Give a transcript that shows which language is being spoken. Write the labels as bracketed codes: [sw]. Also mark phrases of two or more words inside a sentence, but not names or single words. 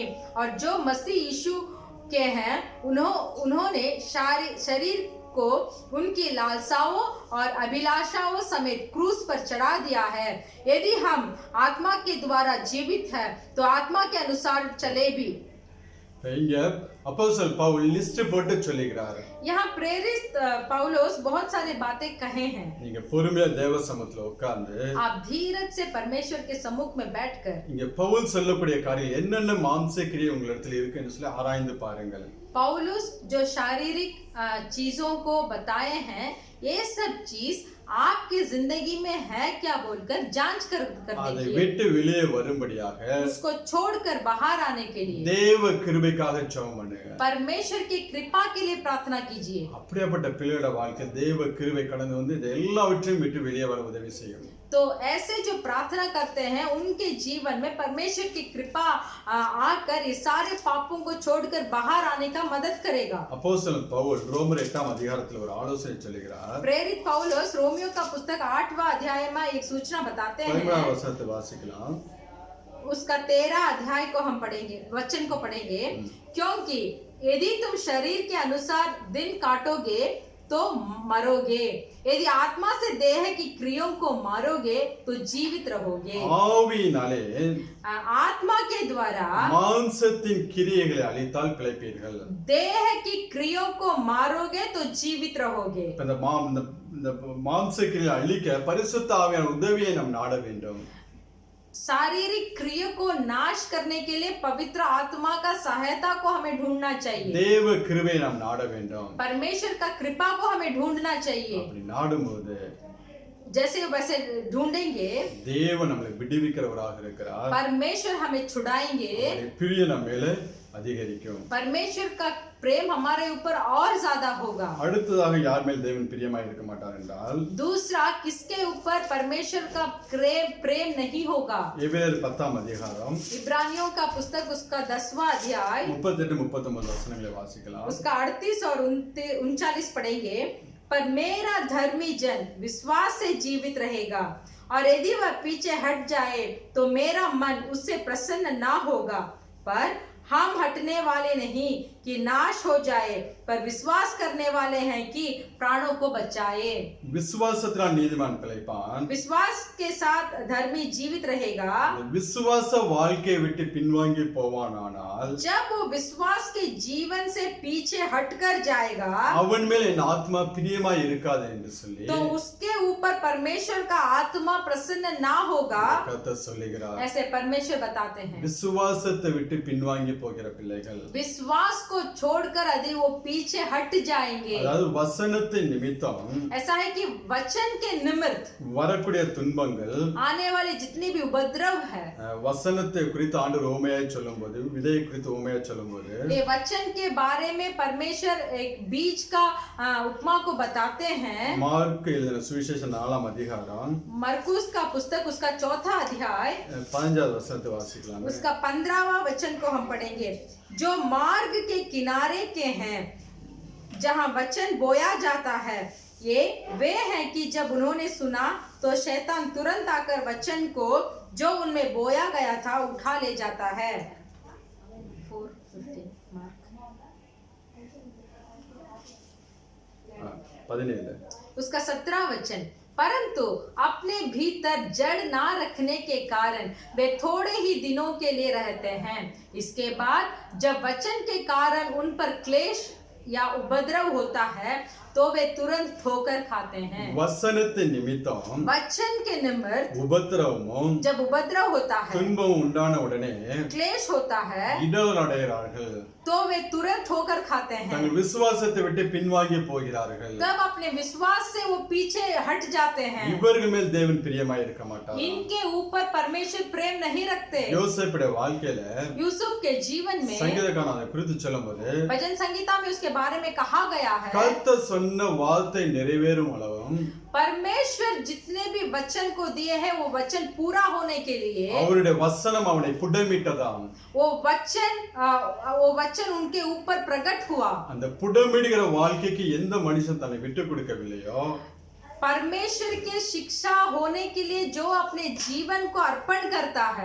[hi] और जो मसीह यीशु के हैं उन्होंने शरीर को उनकी लालसाओं और अभिलाषाओं समेत क्रूस पर चढ़ा दिया है। यदि हम आत्मा के द्वारा जीवित हैं तो आत्मा के अनुसार चले भी। [ta] இங்க அப்போஸ்தலன் பவுல் லிஸ்ட் போட்டு சொல்லிக்கிறாரு. [hi] यहाँ प्रेरित पौलुस बहुत सारी बातें कहे हैं। [ta] நீங்க பொறுமையா தேவ சமூகத்துல உட்கார்ந்து [hi] आप धीरज से परमेश्वर के सम्मुख में बैठकर [ta] இங்க பவுல் சொல்லக்கூடிய காரியம் என்னென்ன மாம்ச கிரியை உங்களிடத்துல இருக்குன்னு சொல்லி ஆராய்ந்து பாருங்கள். [hi] पौलुस जो शारीरिक चीजों को बताए हैं, ये सब चीज आपकी जिंदगी में है क्या बोलकर जांच कर [ta] அதை [hi] देखिए। [ta] விட்டு வெளியே வரும்படியாக [hi] उसको छोड़कर बाहर आने के लिए [ta] தேவ கிருபைக்காக ஜெபம் பண்ணுங்க. [hi] परमेश्वर की कृपा के लिए प्रार्थना कीजिए। [ta] அப்படியாப்பட்ட பிள்ளையோட வாழ்க்கை தேவ கிருபை கடந்து வந்து இது எல்லாவற்றையும் விட்டு வெளியே வர உதவி செய்யும். [hi] तो ऐसे जो प्रार्थना करते हैं उनके जीवन में परमेश्वर की कृपा आकर इस सारे पापों को छोड़कर बाहर आने का मदद करेगा। [ta] அப்போஸ்தலன் பவுல் ரோமர் 8ஆம் அதிகாரத்துல ஒரு ஆலோசனை சொல்லுகிறார். [hi] प्रेरित पौलुस रोमियो का पुस्तक 8वां अध्याय में एक सूचना बताते हैं। [ta] 11ஆம் வசனத்தை வாசிக்கலாம். [hi] उसका 13 अध्याय को हम पढ़ेंगे, वचन को पढ़ेंगे। क्योंकि यदि तुम शरीर के अनुसार दिन काटोगे तो मरोगे, यदि आत्मा से देह की क्रियों को मारोगे तो जीवित रहोगे। [ta] ஆவியினாலே [hi] आत्मा के द्वारा [ta] மாம்சத்தின் கிரியைகளை அழித்தால் பிழைப்பீர்கள். [hi] देह की क्रियों को मारोगे तो जीवित रहोगे। [ta] இந்த மாம்ச கிரியை அழிக்க பரிசுத்த ஆவியான உதவியை நாம் நாட வேண்டும். [hi] शारीरिक क्रिया को नाश करने के लिए पवित्र आत्मा का सहायता को हमें ढूंढना चाहिए। [ta] தேவ கிருபையை நாம் நாட வேண்டும். [hi] परमेश्वर का कृपा को हमें ढूंढना चाहिए। [ta] அப்படி நாடும்போது [hi] जैसे वैसे ढूंढेंगे [ta] தேவன் நம்மை விடுவிக்கிறவராக இருக்கிறார். [hi] परमेश्वर हमें छुड़ाएंगे। [ta] அவருடைய பிரியம் நம்ம மேல அதிகரிக்கும். [hi] परमेश्वर का प्रेम हमारे ऊपर और ज्यादा होगा। [ta] அடுத்ததாக யார் மேல் தேவன் பிரியமாய் இருக்க மாட்டார் என்றால் [hi] दूसरा किसके ऊपर परमेश्वर का प्रेम नहीं होगा। [ta] எபிரேயர் 10ஆம் அதிகாரம் [hi] इब्रानियों का पुस्तक उसका 10वां अध्याय [ta] 38-39 वचनங்களை வாசிக்கலாம். [hi] उसका 38 और 39 पढ़ेंगे। पर मेरा धर्मी जन विश्वास से जीवित रहेगा, और यदि वह पीछे हट जाए तो मेरा मन उससे प्रसन्न ना होगा। पर हम हटने वाले नहीं कि नाश हो जाए, पर विश्वास करने वाले हैं कि प्राणों को बचाए। [ta] விசுவாசத்தினால் நீதிமான் பிழைப்பான். [hi] विश्वास के साथ धर्मी जीवित रहेगा। [ta] விசுவாச வாழ்க்கையை விட்டு பின்வாங்கி போவானானால் [hi] जब वो विश्वास के जीवन से पीछे हटकर जाएगा [ta] அவன் மேல் என் ஆத்மா பிரியமாய் இருக்காது என்று சொல்லி [hi] तो उसके ऊपर परमेश्वर का आत्मा प्रसन्न ना होगा, [ta] கர்த்தர் சொல்லுகிறார். [hi] ऐसे परमेश्वर बताते हैं। [ta] விசுவாசத்தை விட்டு பின்வாங்கி போகிற பிள்ளைகள் [hi] विश्वास को छोड़कर यदि वो पीछे हट जाएंगे, [ta] அதாவது வசனத்தின் நிமித்தம் [hi] ऐसा है कि वचन के निमित्त [ta] வரக்கூடிய துன்பங்கள் [hi] आने वाले जितने भी उपद्रव है, [ta] வசனத்தை குறித்து ஆண்டு ஓமையாய் சொல்லும்போது விதையை குறித்து ஓமையாய் சொல்லும்போது [hi] ये वचन के बारे में परमेश्वर एक बीज का उपमा को बताते हैं। [ta] மார்க் எழுதின சுவிசேஷம் 4ஆம் அதிகாரம் [hi] मरकुस का पुस्तक उसका 4था अध्याय [ta] 15வது वचनத்தை வாசிக்கலாம். [hi] उसका 15वां वचन को हम पढ़ेंगे। जो मार्ग के किनारे के हैं जहां वचन बोया जाता है, ये वे हैं कि जब उन्होंने सुना तो शैतान तुरंत आकर वचन को जो उनमें बोया गया था उठा ले जाता है। 4:15 17 उसका 17वां वचन। परंतु अपने भीतर जड़ ना रखने के कारण वे थोड़े ही दिनों के लिए रहते हैं। इसके बाद जब वचन के कारण उन पर क्लेश या उपद्रव होता है तो वे तुरंत ठोकर खाते हैं। [ta] வசனத்தின் நிமித்தம் [hi] वचन के निमित्त [ta] உபத்திரவமும் [hi] जब उपद्रव होता है, [ta] துன்பமும் உண்டான உடனே [hi] क्लेश होता है, [ta] இடர் அடைகிறார்கள். [hi] तो वे तुरंत ठोकर खाते हैं। [ta] தங்கள் விசுவாசத்தை விட்டு பின்வாங்கி போகிறார்கள். [hi] तब अपने विश्वास से वो पीछे हट जाते हैं। [ta] இவர்கள் மேல் தேவன் பிரியமாய் இருக்க மாட்டார். [hi] इनके ऊपर परमेश्वर प्रेम नहीं रखते। [ta] யோசேப்புடைய வாழ்க்கையில [hi] यूसुफ के जीवन में [ta] சங்கீதக்காரன் அதை குறித்து சொல்லும்போது [hi] भजन संगीता में उसके बारे में कहा गया है, [ta] கர்த்தர் சொன்ன வார்த்தை நிறைவேறும் அளவும் [hi] परमेश्वर जितने भी वचन को दिए हैं वो वचन पूरा होने के लिए [ta] அவருடைய வசனம் அவனை புடமிட்டதாம். [hi] वो वचन उनके ऊपर प्रकट हुआ। [ta] அந்த புடமிடுகிற வாழ்க்கைக்கு எந்த மனுஷன் தன்னை விட்டு கொடுக்கவில்லையோ [hi] परमेश्वर के शिक्षा होने के लिए जो अपने जीवन को अर्पण करता है